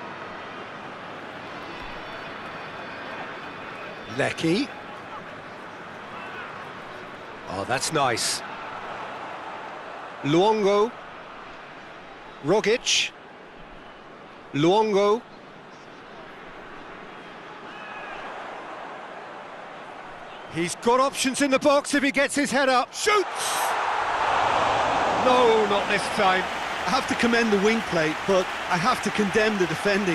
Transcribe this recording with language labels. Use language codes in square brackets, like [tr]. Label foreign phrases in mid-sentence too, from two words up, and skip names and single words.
[en] Lecky. Oh, that's nice. Luongo. Rogic. Luongo. He's got options in the box if he gets his head up. Shoots! No, not this time. I have to commend the wing play, but I have to condemn the defending.